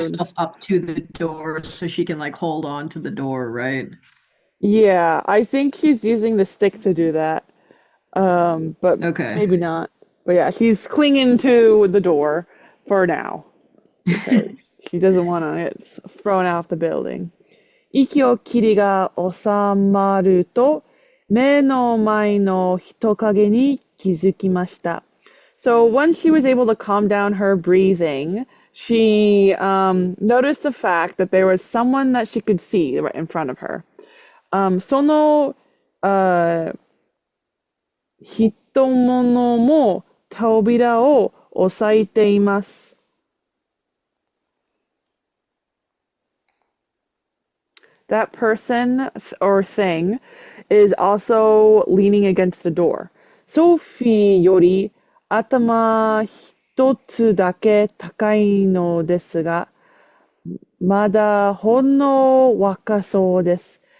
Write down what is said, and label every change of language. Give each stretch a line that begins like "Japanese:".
English: herself up to the door so she can like hold on to the door, right? Yeah, I think she's using the stick to do that. But Okay. maybe not. But yeah, she's clinging to the door for now because she doesn't want to get thrown out the building.
Japanese: 息を切りが収まると、目の前の人影に気づきました。
English: So once she was able to calm down her breathing, she noticed the fact that there was someone that she could see right in front of her.
Japanese: その、人物も扉を押さえています。
English: That person or thing is also leaning against the door.
Japanese: ソフィーより頭一つだけ高いのですが、まだほんの若そうです。